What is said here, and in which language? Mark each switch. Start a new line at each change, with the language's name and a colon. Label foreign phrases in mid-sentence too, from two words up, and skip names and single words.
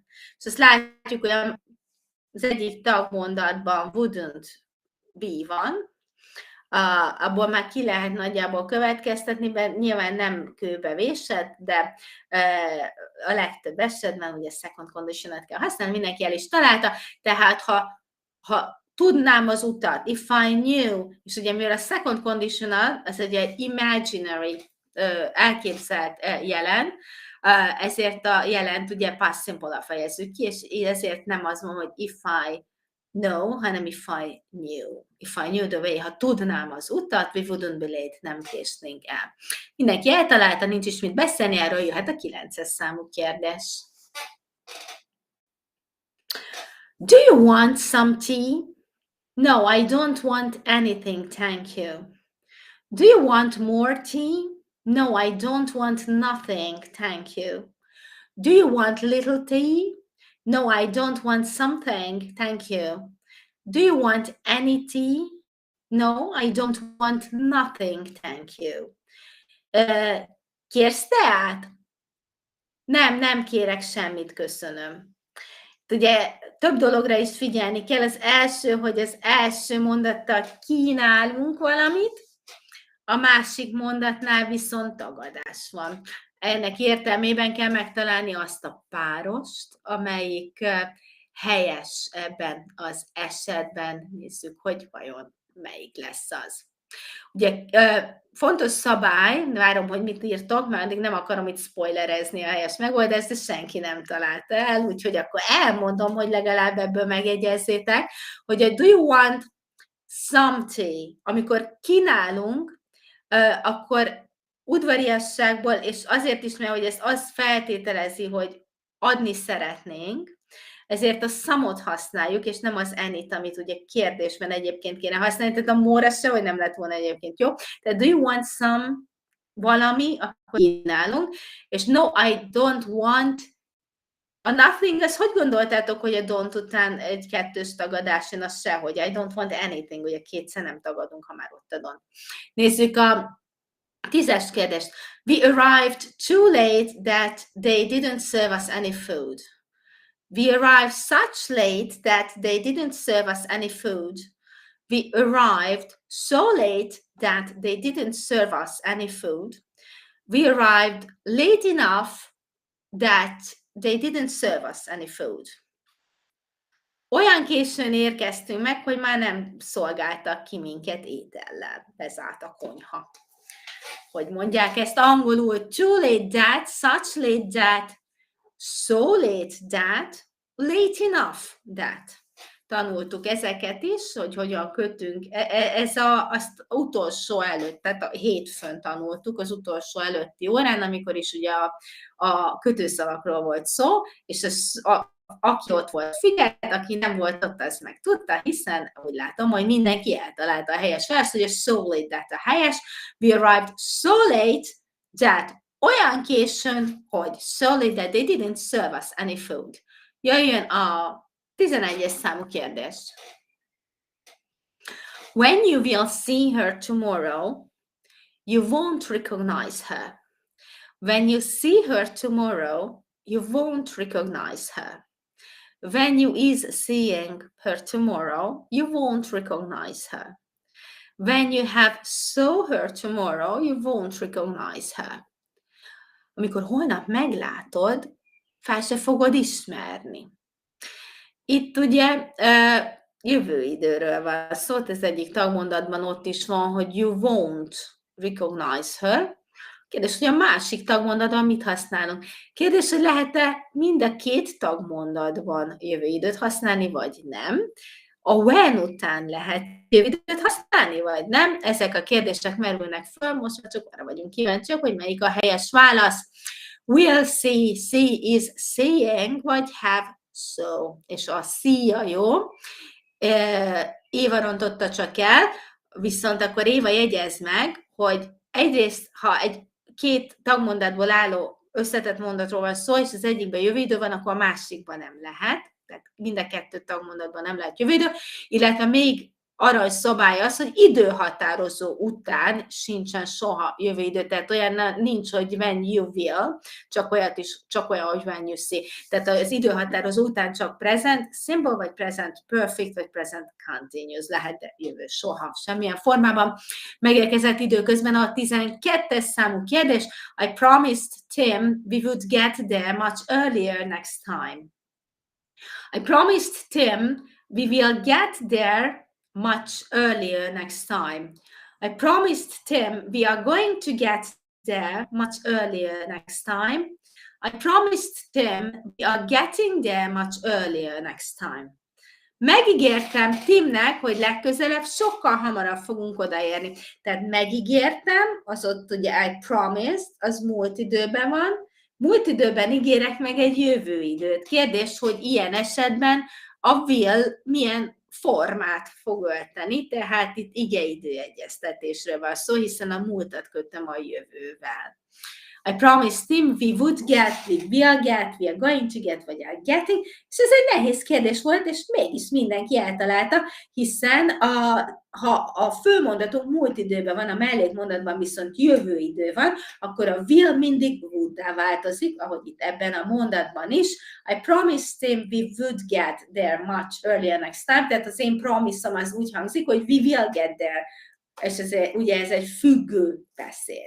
Hungarian: És azt látjuk, hogy az egyik tagmondatban
English: wouldn't be
Hungarian: van, abból már ki lehet nagyjából következtetni, mert nyilván nem kőbe vésett, de a legtöbb esetben ugye
English: second conditional-et
Hungarian: kell használni, mindenki el is találta, tehát ha tudnám az utat,
English: if I knew,
Hungarian: és ugye mivel a
English: second conditional,
Hungarian: az egy imaginary, elképzelt jelen, ezért a jelent ugye
English: past simple-a
Hungarian: fejezzük ki, és ezért nem az mondom, hogy
English: if I know,
Hungarian: hanem
English: if I knew. If I knew the way,
Hungarian: ha tudnám az utat,
English: we wouldn't be late,
Hungarian: nem késnénk el. Mindenki eltalálta, nincs is mit beszélni, erről jöhet a 9-es számú kérdés.
English: Do you want some tea? No, I don't want anything, thank you. Do you want more tea? No, I don't want nothing, thank you. Do you want little tea? No, I don't want something, thank you. Do you want any tea? No, I don't want nothing, thank you.
Hungarian: Kérsz teát? Nem kérek semmit, köszönöm. Ugye több dologra is figyelni kell. Az első, hogy az első mondattal kínálunk valamit, a másik mondatnál viszont tagadás van. Ennek értelmében kell megtalálni azt a párost, amelyik helyes ebben az esetben. Nézzük, hogy vajon melyik lesz az. Ugye fontos szabály, várom, hogy mit írtok, mert addig nem akarom itt spoilerezni a helyes megoldást, de senki nem találta el, úgyhogy akkor elmondom, hogy legalább ebből megegyezzétek, hogy a
English: do you want some tea,
Hungarian: amikor kínálunk, akkor udvariasságból, és azért is, mert hogy ezt az feltételezi, hogy adni szeretnénk, ezért a some-ot használjuk, és nem az any-t, amit ugye kérdésben egyébként kéne használni, tehát a more se, hogy nem lett volna egyébként jó.
English: Tehát do you want some?
Hungarian: valami, akkor csinálunk, és
English: no, I don't want.
Hungarian: A nothing, ezt hogy gondoltátok, hogy a don't után egy kettős tagadás jön, az sehogy.
English: I don't want anything,
Hungarian: ugye kétszer nem tagadunk, ha már ott a don't. Nézzük a 10-es kérdést.
English: We arrived too late that they didn't serve us any food. We arrived such late that they didn't serve us any food. We arrived so late that they didn't serve us any food. We arrived late enough that they didn't serve us any food.
Hungarian: Olyan későn érkeztünk meg, hogy már nem szolgáltak ki minket étellel. Bezárt a konyha. Hogy mondják ezt angolul?
English: Too late that, such late that, so late that, late enough that.
Hungarian: Tanultuk ezeket is, hogy hogyan kötünk. Ez az utolsó előtt, tehát a hétfőn tanultuk, az utolsó előtti órán, amikor is ugye a kötőszavakról volt szó, és aki ott volt figyelt, aki nem volt ott, az meg tudta, hiszen úgy látom, hogy mindenki eltalálta a helyes vers, hogy a
English: so late that
Hungarian: a helyes.
English: We arrived so late that
Hungarian: olyan későn, hogy
English: so late that they didn't serve us any food.
Hungarian: Jöjjön a 11-es számú kérdés.
English: When you will see her tomorrow, you won't recognize her. When you see her tomorrow, you won't recognize her. When you is seeing her tomorrow, you won't recognize her. When you have saw her tomorrow, you won't recognize her.
Hungarian: Amikor holnap meglátod, fel se fogod ismerni. Itt ugye jövőidőről van szó, ez egyik tagmondatban ott is van, hogy
English: you won't recognize her.
Hungarian: Kérdés, hogy a másik tagmondatban mit használunk? Kérdés, hogy lehet-e mind a két tagmondatban jövőidőt használni, vagy nem? A when után lehet jövőidőt használni, vagy nem? Ezek a kérdések merülnek föl, most már csak arra vagyunk kíváncsiak, hogy melyik a helyes válasz.
English: Will see, see is seeing, vagy have so,
Hungarian: és a see-ja jó. Éva rontotta csak el, viszont akkor Éva jegyez meg, hogy egyrészt, ha két tagmondatból álló összetett mondatról van szó, és az egyikben jövőidő van, akkor a másikban nem lehet. Tehát mind a kettő tagmondatban nem lehet jövőidő, illetve még aranyszabály az, hogy időhatározó után sincsen soha jövőidő, tehát olyan nincs, hogy
English: when you will,
Hungarian: csak olyan, hogy
English: when you see.
Hungarian: Tehát az időhatározó után csak
English: present simple,
Hungarian: vagy
English: present perfect,
Hungarian: vagy
English: present continuous
Hungarian: lehet, de jövő soha semmilyen formában. Megérkezett időközben a 12-es számú kérdés.
English: I promised Tim we would get there much earlier next time. I promised Tim we will get there much earlier next time. I promised Tim we are going to get there much earlier next time. I promised Tim we are getting there much earlier next time.
Hungarian: Megígértem Timnek, hogy legközelebb sokkal hamarabb fogunk odaérni. Tehát megígértem, az ott ugye
English: I promised,
Hungarian: az múlt időben van. Múlt időben ígérek meg egy jövőidőt. Kérdés, hogy ilyen esetben a will milyen formát fog ölteni, tehát itt igeidőegyeztetésről van szó, hiszen a múltat kötöm a jövővel.
English: I promised him we would get, we will get, we are going to get, vagy are getting,
Hungarian: és ez egy nehéz kérdés volt, és mégis mindenki eltalálta, hiszen ha a főmondatunk múlt időben van, a mellékmondatban viszont jövőidő van, akkor a will mindig would-dá változik, ahogy itt ebben a mondatban is.
English: I promised him we would get there much earlier next time,
Hungarian: tehát az én promise-om az úgy hangzik, hogy
English: we will get there,
Hungarian: és ugye ez egy függő beszéd.